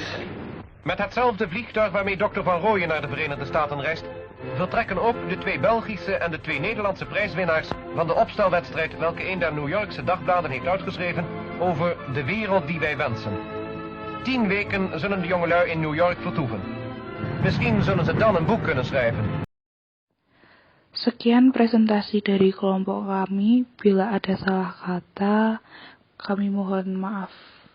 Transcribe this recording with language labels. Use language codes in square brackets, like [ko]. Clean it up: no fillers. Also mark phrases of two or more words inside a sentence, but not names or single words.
[nl] Met hetzelfde vliegtuig waarmee Dr. Van Rooyen naar de Verenigde Staten reist, vertrekken ook de 2 Belgische en de 2 Nederlandse prijswinnaars van de opstelwedstrijd welke een der New Yorkse dagbladen heeft uitgeschreven over de wereld die wij wensen. 10 weken zullen de jongelui in New York vertoeven. Misschien zullen ze dan een boek kunnen schrijven. [id] Sekian presentasi dari kelompok kami. Bila ada salah kata, kami mohon maaf.